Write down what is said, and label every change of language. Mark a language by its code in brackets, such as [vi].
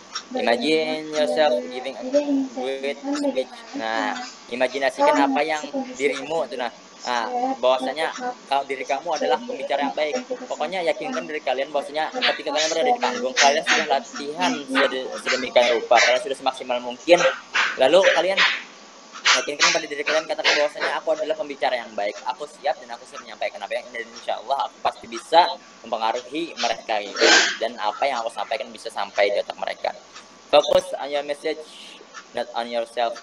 [en] Imagine yourself giving a great speech. [id] Nah, imajinasikan apa yang dirimu itu. Nah, bahwasanya kalau diri kamu adalah pembicara yang baik. Pokoknya yakinkan diri kalian bahwasanya ketika kalian berada di panggung, kalian sudah latihan sedemikian rupa, kalian sudah semaksimal mungkin. Lalu kalian yakinkan pada diri kalian, katakan bahwasanya aku adalah pembicara yang baik, aku siap dan aku siap menyampaikan apa yang ini, dan insya Allah aku pasti bisa mempengaruhi mereka gitu. Dan apa yang aku sampaikan bisa sampai di otak mereka. [en] Fokus on your message, not on yourself.